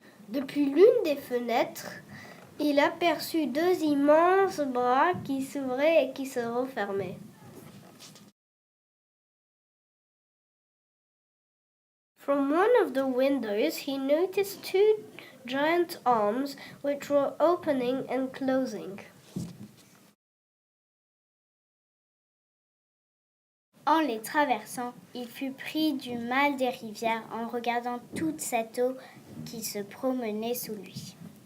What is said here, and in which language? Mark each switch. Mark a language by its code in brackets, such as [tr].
[fr] Depuis l'une des fenêtres, il aperçut deux immenses bras qui s'ouvraient et qui se refermaient. [en] From one of the windows, he noticed two giant arms which were opening and closing. [fr] En les traversant, il fut pris du mal des rivières en regardant toute cette eau qui se promenait sous lui.